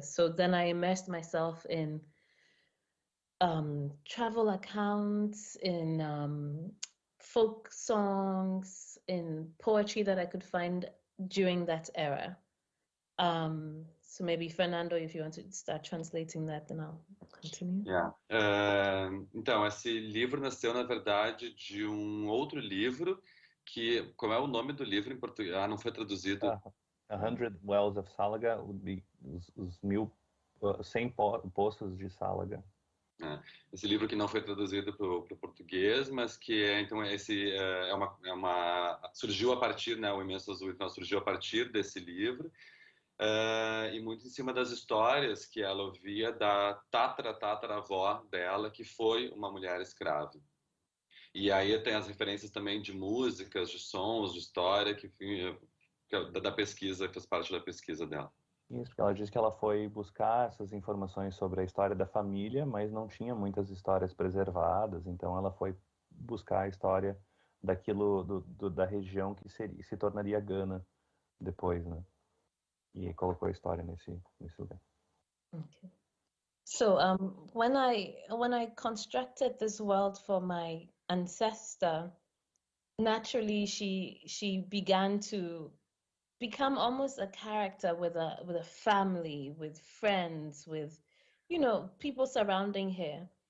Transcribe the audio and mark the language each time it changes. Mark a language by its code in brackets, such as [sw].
[en] So then I immersed myself in travel accounts, in folk songs, in poetry that I could find during that era. So maybe Fernando, if you want to start translating that, then I'll continue. [pt] Então, esse livro nasceu, na verdade, de um outro livro que... Como é o nome do livro em português? Não foi traduzido. [en] 100 Wells of Salaga would be os 100 poços de Salaga. [pt] Esse livro que não foi traduzido para o português, mas que então surgiu a partir, né, o Imenso Azul, então surgiu a partir desse livro, e muito em cima das histórias que ela ouvia da tataravó dela, que foi uma mulher escrava. E aí tem as referências também de músicas, de sons, de história, que da pesquisa, que faz parte da pesquisa dela. Isso, porque ela diz que ela foi buscar essas informações sobre a história da família, mas não tinha muitas histórias preservadas, então ela foi buscar a história daquilo da região que se tornaria Gana depois, né? E colocou a história nesse lugar. [en] Okay. So when I constructed this world for my ancestor, naturally she began to become almost a character with a family, with friends, with, people surrounding her.